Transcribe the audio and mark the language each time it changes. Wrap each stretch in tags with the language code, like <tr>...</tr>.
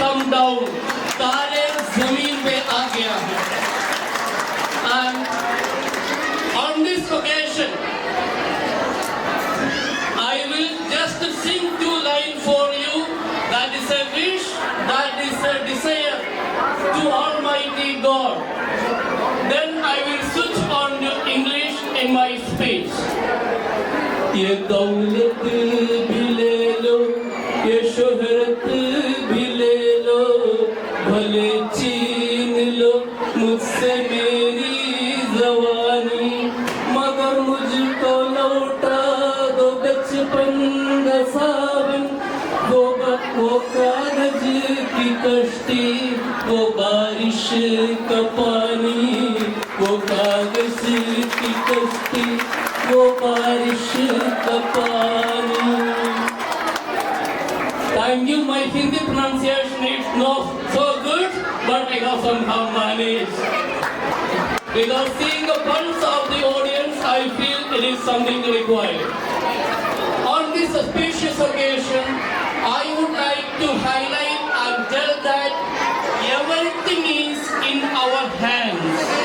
<hi>Down, तारे जमीन पे आ गया है।</hi> <en>And on this occasion, I will just sing 2 lines for you. That is a wish, that is a desire to Almighty God. Then I will switch on to English in my speech.</en> <hi>ये दौलत भी ले लो, ये शोहरत भी ले लो, भले छीन लो मुझसे मेरी जवानी, मगर मुझको लौटा दो बचपन का सावन, वो कागज की कश्ती, वो बारिश का पानी, वो कागज की कश्ती, वो बारिश का पानी।</hi> <en>Thank you. My Hindi pronunciation is not so good, but I have somehow managed. Without seeing the pulse of the audience, I feel it is something required. On this auspicious occasion, I would like to highlight and tell that everything is in our hands.</en>